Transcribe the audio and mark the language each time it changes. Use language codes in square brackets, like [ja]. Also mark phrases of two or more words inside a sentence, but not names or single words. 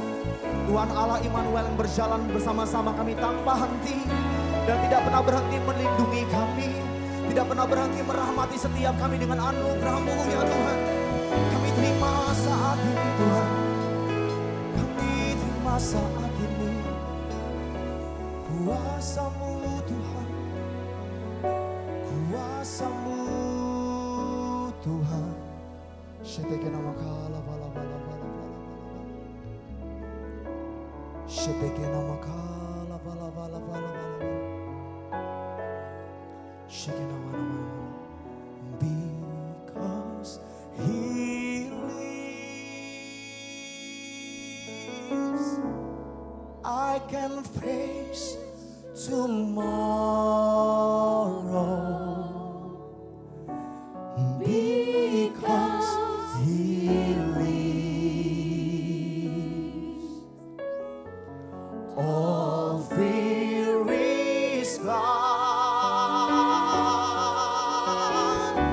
[id] Tuhan Allah Immanuel yang berjalan bersama-sama kami tanpa henti, dan tidak pernah berhenti melindungi kami, tidak pernah berhenti merahmati setiap kami dengan anugerah-Mu ya Tuhan. Kami terima saat ini Tuhan, kami terima saat ini kuasa-Mu Tuhan, kuasa-Mu Tuhan. Sheteke nama kala bala bala bala bala bala. Sheteke nama kala bala bala bala bala. Sheke nama nama. [en] Because He lives, I can face tomorrow. Because He lives, all fear is gone.